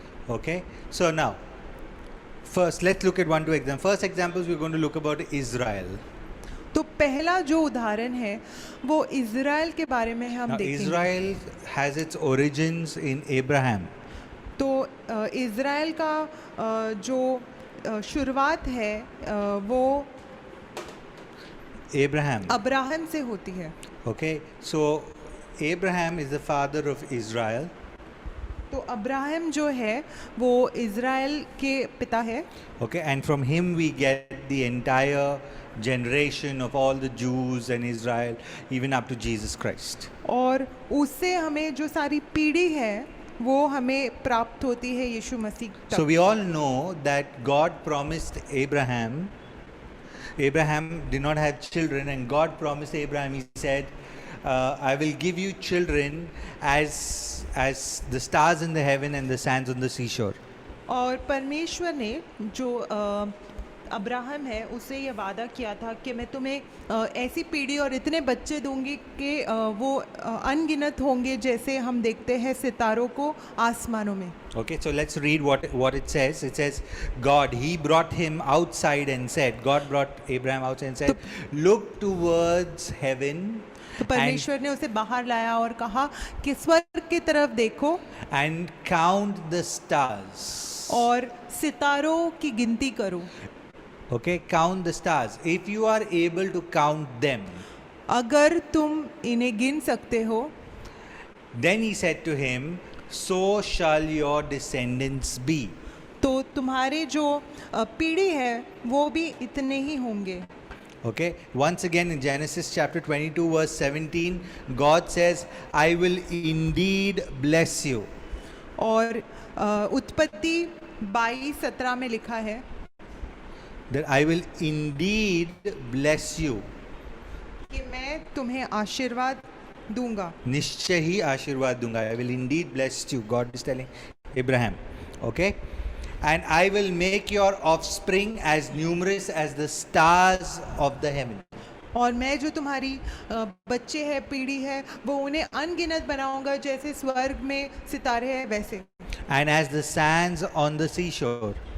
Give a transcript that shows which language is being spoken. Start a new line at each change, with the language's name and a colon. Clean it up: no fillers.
English: Okay, so now first let's look at one two examples. First examples we're going to look about Israel.
Hindi: तो पहला जो उदाहरण है वो इज़राइल के बारे में हम
English: Now,
Hindi: देखेंगे।
English: Israel has its origins in Abraham.
Hindi: तो इज़राइल का जो शुरुआत है वो
English: Abraham.
Hindi: अब्राहम से होती है।
English: Okay, so Abraham is the father of Israel.
Hindi: तो अब्राहम जो है वो इज़राइल के पिता है।
English: Okay, and from him we get the entire generation of all the Jews and Israel, even up to Jesus Christ.
Hindi: और उससे हमें जो सारी पीढ़ी है वो हमें प्राप्त होती है यीशु मसीह तक।
English: So we all know that God promised Abraham. Abraham did not have children, and God promised Abraham. He said, "I will give you children as the stars in the heaven and the sands on the seashore."
Hindi: और परमेश्वर ने जो Abraham है उससे ये वादा किया था कि मैं तुम्हें ऐसी पीढ़ी और इतने बच्चे दूंगी कि वो अनगिनत होंगे, जैसे हम देखते हैं सितारों को आसमानों में।
English: Okay, so let's read what it says. It says, God, He brought him outside and said, God brought Abraham outside and said, look towards heaven
Hindi: तो परमेश्वर ने उसे बाहर लाया और कहा कि स्वर्ग की तरफ देखो
English: and count the stars.
Hindi: और सितारों की गिनती करो।
English: Okay, count the stars. If you are able to count them,
Hindi: अगर तुम इन्हें गिन सकते हो,
English: then he said to him, so shall your descendants be.
Hindi: तो तुम्हारे जो पीढ़ी है वो भी इतने ही होंगे।
English: Okay, once again in Genesis chapter 22 verse 17, God says, I will indeed bless you.
Hindi: और उत्पत्ति 22:17 में लिखा है
English: That I will indeed bless you.
Hindi: कि मैं तुम्हें आशीर्वाद दूंगा। निश्चय ही आशीर्वाद दूंगा.
English: I will indeed bless you. God is telling Abraham. Okay? And I will make your offspring as numerous as the stars of the heaven.
Hindi: और मैं जो तुम्हारी बच्चे है, पीढ़ी है, वो उन्हें अनगिनत बनाऊंगा जैसे स्वर्ग में सितारे हैं वैसे।
English: And as the sands on the seashore.